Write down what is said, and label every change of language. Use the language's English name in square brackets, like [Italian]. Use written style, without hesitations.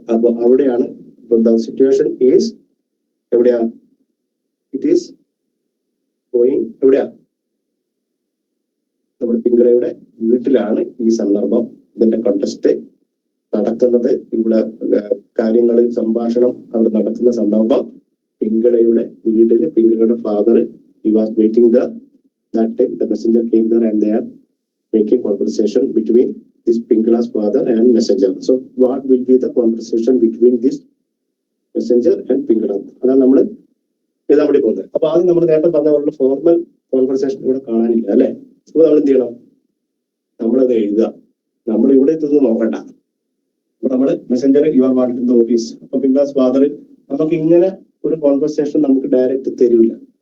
[Malayalam] അപ്പൊ അവിടെയാണ് situation is എവിടെയാ, [English] it is going [Malayalam] എവിടെയാ, നമ്മുടെ പിങ്കയുടെ വീട്ടിലാണ് ഈ സന്ദർഭം, ഇതിന്റെ കോntest നടക്കുന്നത്. ഇവിടെ കാര്യങ്ങൾ സംഭാഷണം അവിടെ നടക്കുന്ന സന്ദർഭം പിങ്കയുടെ വീട്ടില് പിങ്കയുടെ father [English] he was waiting there. That time the messenger came there and they are making conversation between this Pingala's father and messenger. So what will be the conversation between this messenger and Pingala? [Malayalam] അതാണ് നമ്മൾ എഴുതാൻ വേണ്ടി പോകുന്നത്. അപ്പൊ ആദ്യം നമ്മൾ നേരത്തെ പറഞ്ഞ പോലുള്ള ഫോർമൽ കോൺവെർസേഷൻ ഇവിടെ കാണാനില്ല, അല്ലെ. അപ്പൊ നമ്മൾ എന്ത് ചെയ്യണം, നമ്മളത് എഴുതുക. നമ്മൾ ഇവിടെ എത്തുന്നത് നോക്കണ്ട. അപ്പൊ നമ്മള് Messenger [English] You are wanted in the office. [Malayalam] അപ്പൊ പിങ്കളാസ് ഫാദർ നമുക്ക് ഇങ്ങനെ ഒരു കോൺവെർസേഷൻ നമുക്ക് ഡയറക്റ്റ് തരൂല.